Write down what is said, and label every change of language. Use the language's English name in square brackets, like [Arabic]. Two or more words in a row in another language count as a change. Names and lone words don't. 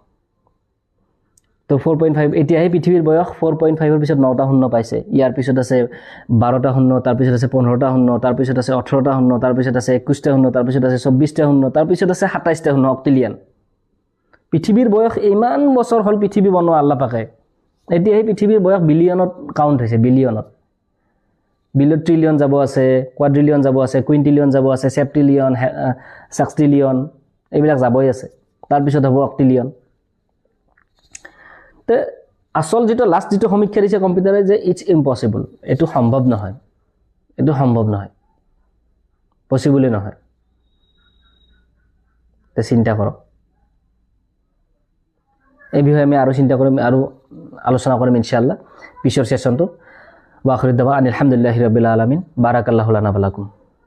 [Assamese] তো 4.5 এতিয়াহে পৃথিৱীৰ বয়স 4.5 ৰ পিছত 9টা শূন্য পাইছে ইয়াৰ পিছত আছে 12টা শূন্য তাৰ পিছত আছে 15টা শূন্য তাৰ পিছত আছে 18টা শূন্য তাৰ পিছত আছে 21টা শূন্য তাৰ পিছত আছে 24টা শূন্য তাৰ পিছত আছে 27টা শূন্য অক্টিলিয়ন পৃথিৱীৰ বয়স ইমান বছৰ হল পৃথিৱী বনোৱা আল্লাহ পাকে এতিয়াহে পৃথিৱীৰ বয়স বিলিয়নত কাউন্ট হৈছে বিলিয়নত ট্ৰিলিয়ন যাব আছে কোৱাড্ৰিলিয়ন যাব আছে কুইন্টিলিয়ন যাব আছে সেপ্টিলিয়ন সাক্সটিলিয়ন এইবিলাক যাবই আছে তাৰ পিছত হ'ব অক্টিলিয়ন তে আসল যেটো লাস্ট যেটো সমীক্ষা দিছে কম্পিউটাৰে যে [English] it's impossible [Assamese] এটো সম্ভৱ নহয় পসিবল নহয় তে চিন্তা কৰক এই বিষয়ে আমি আৰু চিন্তা কৰিম আৰু আলোচনা কৰিম [Arabic] إن شاء الله [Assamese] পিছৰ সেশনটো [Arabic] وآخر دعوانا الحمد لله رب العالمين بارك الله لنا ولكم